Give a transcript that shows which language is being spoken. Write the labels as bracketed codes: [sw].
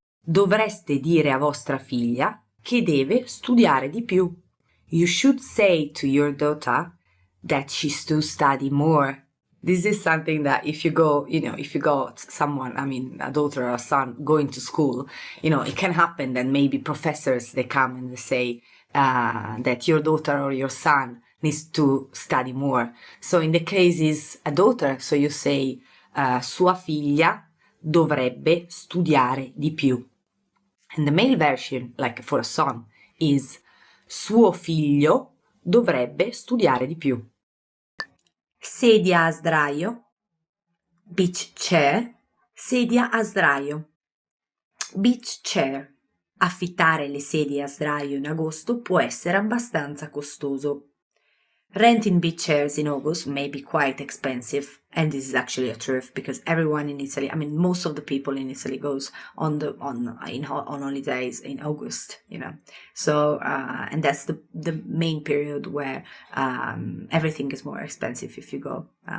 [it] Dovreste dire a vostra figlia che deve studiare di più. [en] You should say to your daughter that she's to study more. This is something that if you got someone, a daughter or a son going to school, it can happen that maybe professors, they come and they say that your daughter or your son needs to study more. So in the case is a daughter, so you say [it] sua figlia dovrebbe studiare di più. [en] And the male version, like for a son, is [it] suo figlio dovrebbe studiare di più. Sedia a sdraio, [en] beach chair, [it] sedia a sdraio. [en] Beach chair. [it] Affittare le sedie a sdraio in agosto può essere abbastanza costoso. [en] Renting beach chairs in August may be quite expensive, and this is actually a truth because everyone in Italy, most of the people in Italy goes on holidays in August, So and that's the main period where everything is more expensive if you go.